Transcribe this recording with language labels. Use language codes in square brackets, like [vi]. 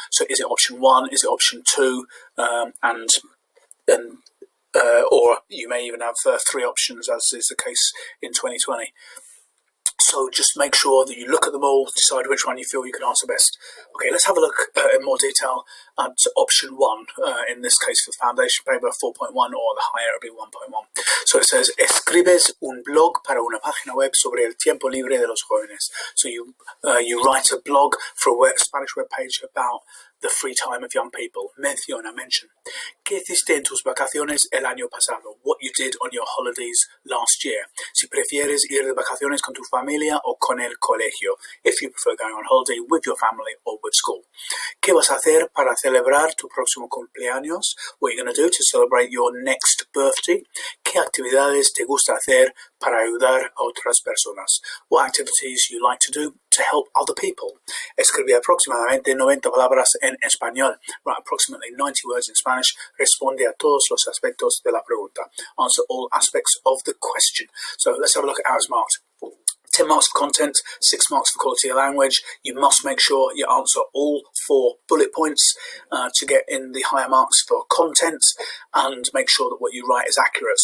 [en] So is it option 1, is it option 2, and then or you may even have 3 options, as is the case in 2020. So just make sure that you look at them all, decide which one you feel you can answer best. Okay, let's have a look in more detail at option 1, in this case for foundation paper 4.1, or the higher it'll be 1.1. So it says, [es] escribes un blog para una página web sobre el tiempo libre de los jóvenes. [en] So you write a blog for a Spanish web page about the free time of young people. Mention. [es] ¿Qué hiciste en tus vacaciones el año pasado? [en] What you did on your holidays last year. [es] Si prefieres ir de vacaciones con tu familia o con el colegio. [en] If you prefer going on holiday with your family or with school. [es] ¿Qué vas a hacer para celebrar tu próximo cumpleaños? [en] What you're going to do to celebrate your next birthday. [es] ¿Qué actividades te gusta hacer para ayudar a otras personas? [en] What activities you like to do to help other people. [es] Escribí aproximadamente 90 palabras en español. [en] Write approximately 90 words in Spanish. [es] Responde a todos los aspectos de la pregunta. [en] Answer all aspects of the question. So let's have a look at how it's marked. 10 marks for content, 6 marks for quality of language. You must make sure you answer all 4 bullet points to get in the higher marks for content, and make sure that what you write is accurate.